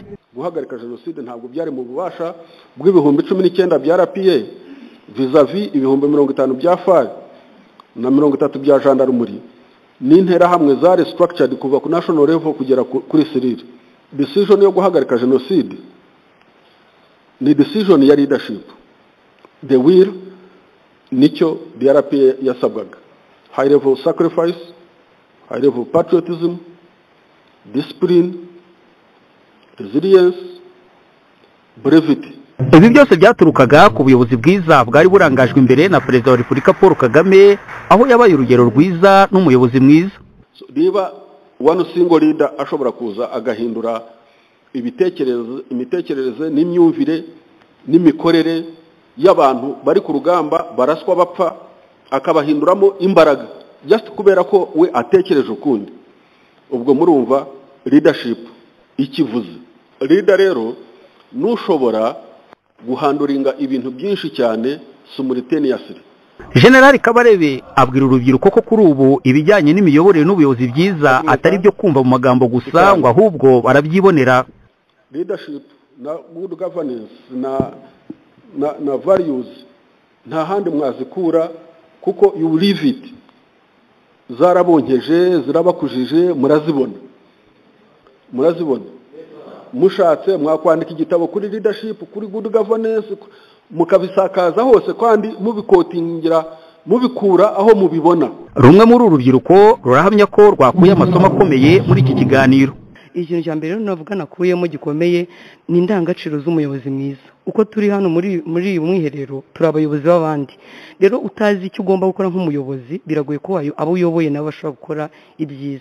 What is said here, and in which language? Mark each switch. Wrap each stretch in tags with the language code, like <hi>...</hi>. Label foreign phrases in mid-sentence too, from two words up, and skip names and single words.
<rw>Guhagarika jenoside ntabwo byari mu bubasha bw'ibihumbi 19 bya RPA vis-a-vis ibihumbi 50 bya FARC na 30 bya gendarmerie n'intera hamwe zari structured kuva ku</rw> <en>national level</en> <rw>kugera kuri civil. Decision yo guhagarika jenoside ni decision ya leadership.</rw> <en>The will</en> <rw>nicyo DRPA yasabwaga:</rw> <en>high level sacrifice, high level patriotism, discipline, resilience, brevity.</en> <rw>Ibi byose byaturukaga ku buyobozi bwiza bwari burangajwe imbere na Perezida wa Repubulika Paul Kagame, aho yabaye urugero rwiza n'umuyobozi mwiza. Niba</rw> <en>one single leader</en> <rw>ashobora kuza agahindura imitekerereze n'imyumvire n'imikorere y'abantu bari ku rugamba baraswa bapfa, akabahinduramo imbaraga just kubera ko we atekereje ukundi, ubwo murumva leadership ikivuze. Leader rero nushobora guhanduringa ibintu byinshi cyane simultaneously. General Kabarebe abwira urubyiruko ko kuri ubu ibijyanye n'imiyoborere n'ubuyobozi byiza atari byo kumva mu magambo gusa, ngo ahubwo barabyibonera. Leadership na</rw> <en>good governance</en> <rw>na values nta handi mwazikura kuko</rw> <en>you live it.</en> <rw>Zarabonkeje, zirabakujije, murazibona. Mushatse mwakwandika igitabo kuri leadership, kuri</rw> <en>good governance,</en> <rw>mukabisakaza hose kandi mubikotingira, mubikura aho mubibona. Rumwe muri urubyiruko rurahamya ko rwakuye amasomo akomeye muri iki kiganiro. Ikintu cya mbere navuga nakuyemo gikomeye ni indangagaciro z'umuyobozi mwiza. Uko turi hano muri uyu mwiherero turi abayobozi b'abandi, rero utazi icyo ugomba gukora nk'umuyobozi biragoye ko abo uyoboye nabo bashobora gukora ibyiza.</rw>